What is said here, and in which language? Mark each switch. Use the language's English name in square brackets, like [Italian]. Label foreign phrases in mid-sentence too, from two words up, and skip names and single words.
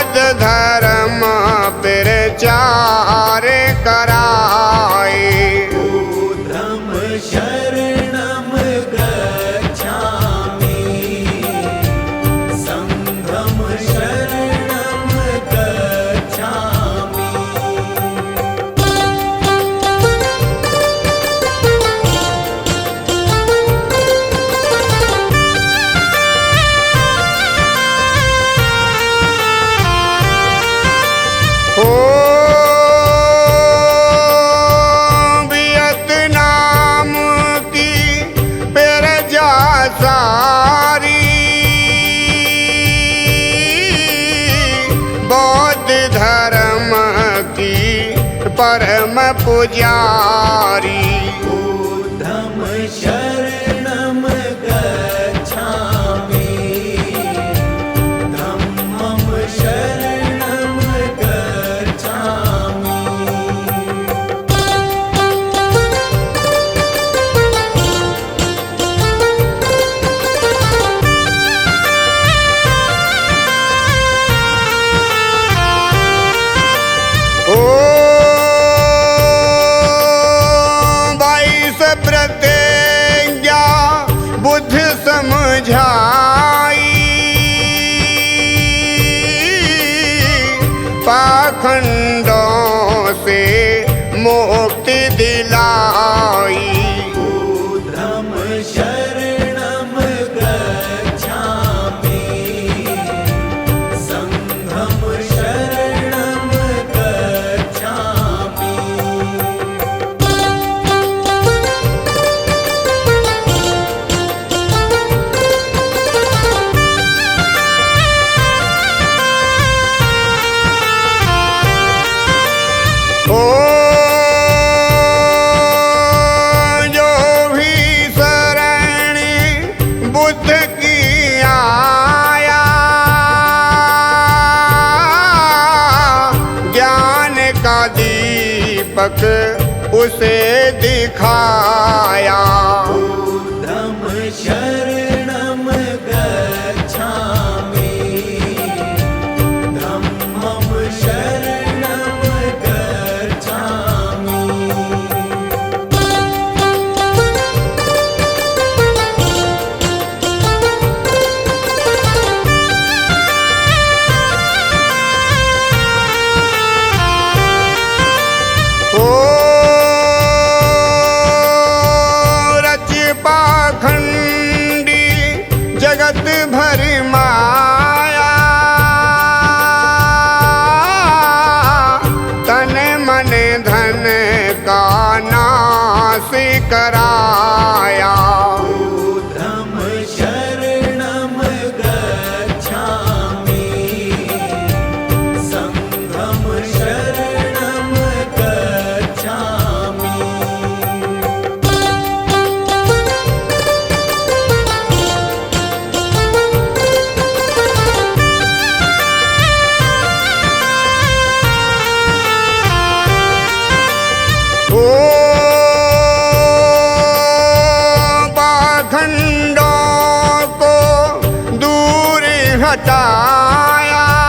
[Hindi] धर्म प्रचार कराए। [Pali] बुद्धं शरणं गच्छामि, संघं शरणं गच्छामि। [Hindi] ओ वियतनाम की प्रजा सारी, बौद्ध धर्म की परम पुजारी। [Pali] बुद्धं शरणं गच्छामि, धम्मं शरणं गच्छामि। [Hindi] ओ 22 प्रतिज्ञा बुद्ध समझाई, पाखंडों से मुक्ति दिलाई। [Pali] बुद्धं शरणं गच्छामि, संघं शरणं गच्छामि। [Hindi] ओ जो भी शरण बुद्ध की आया, ज्ञान का दीपक उसे दिखाया। [Pali] बुद्धं शरणं गच्छामि, धम्मं शरणं गच्छामि। [Hindi] ओ रच पाखंडी जगत भर माया, तन मन धन का नाश कराया। [Pali] बुद्धं शरणं गच्छामि, संघं शरणं गच्छामि। [Hindi] ओ पाखंडों को दूर हटाया,